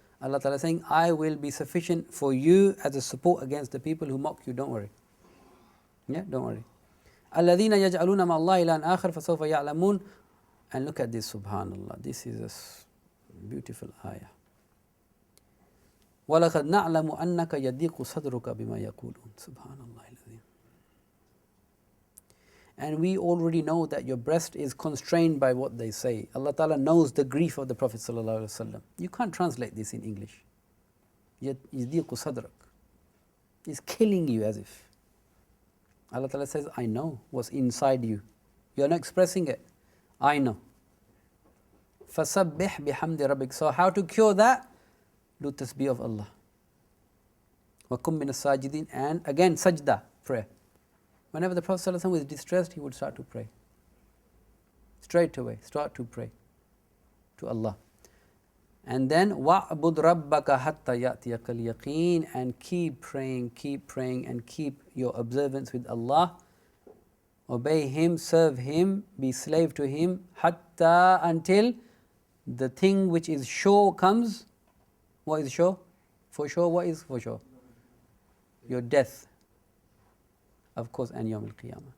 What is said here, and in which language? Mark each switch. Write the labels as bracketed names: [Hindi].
[English] Allah Ta'ala saying, I will be sufficient for you as a support against the people who mock you, don't worry. Yeah, don't worry. [Arabic] الَّذِينَ يَجْعَلُونَ مَعَ اللَّهِ إِلَهًا آخَرَ فَسَوْفَ يَعْلَمُونَ. [English] And look at this, subhanallah, this is a beautiful ayah. [Arabic] وَلَقَدْ نَعْلَمُ أَنَّكَ يَضِيقُ صَدْرُكَ بِمَا يَقُولُونَ. Subhanallah. [English] and we already know that your breast is constrained by what they say. Allah Ta'ala knows the grief of the Prophet ﷺ. You can't translate this in English. [Arabic] يَضِيقُ صَدْرَكَ. [English] It's killing you as if. Allah Ta'ala says, I know what's inside you. You're not expressing it. I know. [Arabic] فَسَبِّحْ بِحَمْدِ رَبِّكَ. [English] So how to cure that? Do tasbih of Allah. [Arabic] وَكُمْ مِنَ السَّاجِدِينَ. [English] And again, sajda, prayer. Whenever the Prophet ﷺ was distressed, he would start to pray. Straight away, start to pray to Allah. And then, [Arabic] وَعْبُدْ رَبَّكَ حَتَّى يَأْتِيَكَ الْيَقِينَ. [English] And keep praying, and keep your observance with Allah. Obey Him, serve Him, be slave to Him, hatta, until the thing which is sure comes. What is sure? For sure, what is for sure? Your death. Of course, and Yawm al-Qiyamah.